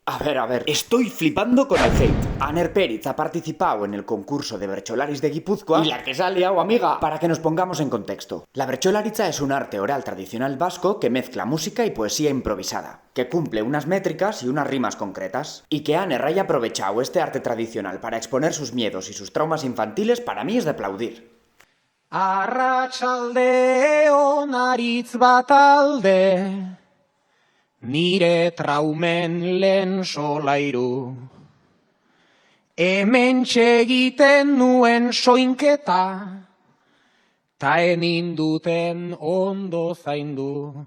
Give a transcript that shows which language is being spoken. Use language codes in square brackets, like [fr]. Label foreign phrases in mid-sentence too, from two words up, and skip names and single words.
[es] A ver, estoy flipando con el hate. Aner Peritz ha participado en el concurso de bertsolaris de Guipúzcoa y la que se ha liado, amiga, para que nos pongamos en contexto. La bertsolaritza es un arte oral tradicional vasco que mezcla música y poesía improvisada, que cumple unas métricas y unas rimas concretas. Y que Aner haya aprovechado este arte tradicional para exponer sus miedos y sus traumas infantiles, para mí es de aplaudir. [eu] Arratsaldeon aritz batalde, nire traumen lehen solairu. Hementxe egiten nuen soinketa, ta eninduten ondo zaindu.